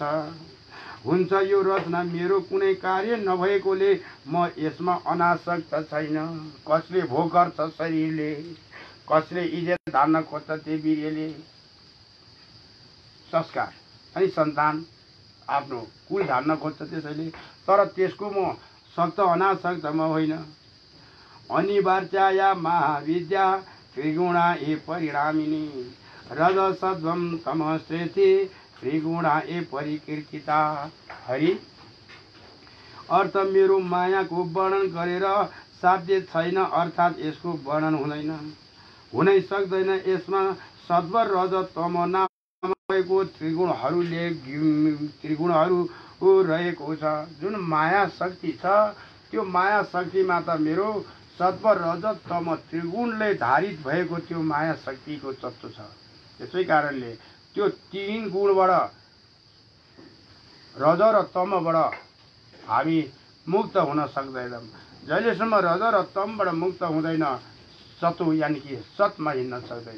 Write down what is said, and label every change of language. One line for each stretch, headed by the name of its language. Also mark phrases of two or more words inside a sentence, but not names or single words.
Nepali: हुन्छ यो रचना मेरो कुनै कार्य नभएकोले म यसमा अनासक्त छैन। कसले भोग गर्छ शरीरले, कसले इज्जत धान्न खोज्छ त्यो वीर्यले। संस्कार अनि सन्तान आफ्नो कुल धान्न खोज्छ त्यसैले, तर त्यसको म सक्त अनासक्त म होइन।
Sanskrit: अनिवार्या महाविद्या त्रिगुणा ए परिणामिनी, रजसत्वं तमश्रेष्ठी त्रिगुणा ए परिकीर्तिता।
Nepali: हरि अर्थ मेरो मायाको वर्णन गरेर साध्य छैन, अर्थात् यसको वर्णन हुँदैन, हुनै सक्दैन। यसमा सत्व रज तम नामको त्रिगुणहरू रहेको छ। जुन माया शक्ति छ त्यो माया शक्तिमा त मेरो सत्व रज तम त्रिगुणले धारित भएको त्यो माया शक्तिको तत्त्व छ। त्यसै कारणले त्यो तीन गुणबाट रज र तमबाट हामी मुक्त हुन सक्दैनौँ। जहिलेसम्म रज र तमबाट मुक्त हुँदैन सतो यानि कि सतमा हिँड्न सक्दैन।